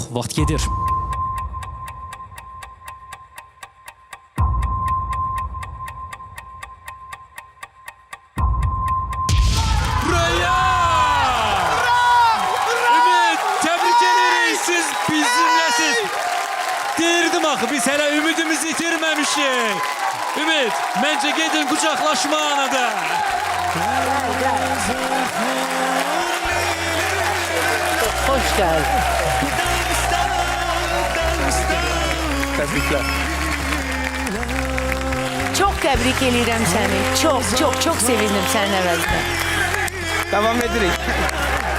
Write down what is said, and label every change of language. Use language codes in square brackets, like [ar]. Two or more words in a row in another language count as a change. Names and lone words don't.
[az] Vaxt gedir. Ümid, təbrik edirik. Siz bizimləsiz. Deyirdim axı, biz hələ ümidimizi itirməmişik. Ümid, məncə gedin qucaqlaşma anıda. [tr] Hoş geldin. [az] Təbriklər. [tr] Çok tebrik ederim seni. Çok sevindim senin əvəzinə. [az] Davam edirik.